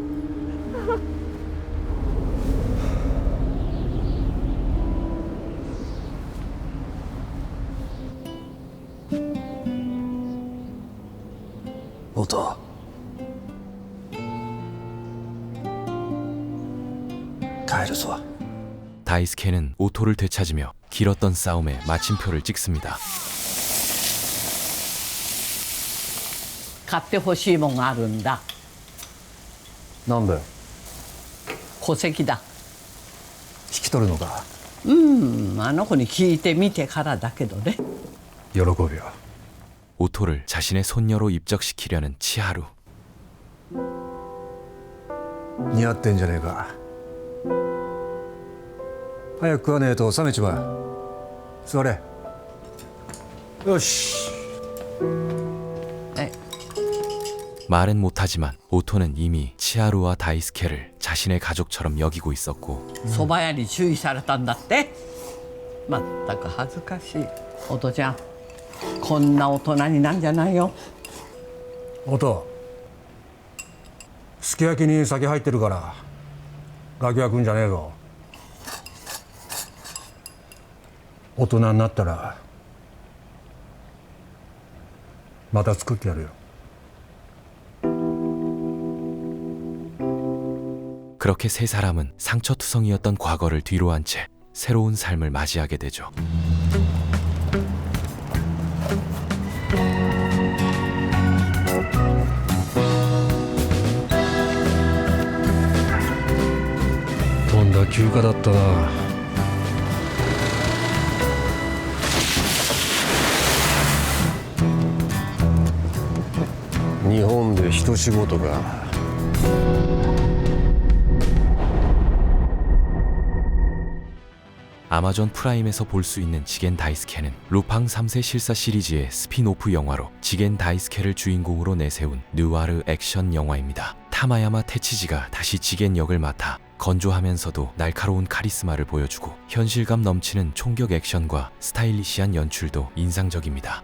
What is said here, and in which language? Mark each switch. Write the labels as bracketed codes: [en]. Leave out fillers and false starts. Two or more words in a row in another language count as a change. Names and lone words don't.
[ko] 오토. 가이르소. 다이스케는 오토를 되찾으며 길었던 싸움에 마침표를 찍습니다. [ja] 買ってほしいもんがあるんだ。なんだよ。戸籍だ。引き取るのか。あの子に聞いてみてからだけどね。喜ぶよ。 [ko] 오토를 자신의 손녀로 입적시키려는 치하루. [ja] 似合ってんじゃねえか。早く食わねえと冷めちまう。座れ。よし。 [ko] 말은 못하지만 오토는 이미 치하루와 다이스케를 자신의 가족처럼 여기고 있었고 [ja] 蕎麦屋に注意されたんだって。まったく恥ずかしい。おとちゃん、こんな大人になんじゃないよ。音。すき焼きに酒入ってるからガキは食うんじゃねえぞ。大人になったらまた作ってやるよ。 [ko] 그렇게 세 사람은 상처투성이었던 과거를 뒤로한 채 새로운 삶을 맞이하게 되죠. [ja] とんだ休暇だったな。日本で一仕事か。 [ko] 아마존 프라임에서 볼 수 있는 지겐 다이스케는 루팡 3세 실사 시리즈의 스피노프 영화로 지겐 다이스케를 주인공으로 내세운 느와르 액션 영화입니다. 타마야마 테치지가 다시 지겐 역을 맡아 건조하면서도 날카로운 카리스마를 보여주고 현실감 넘치는 총격 액션과 스타일리시한 연출도 인상적입니다.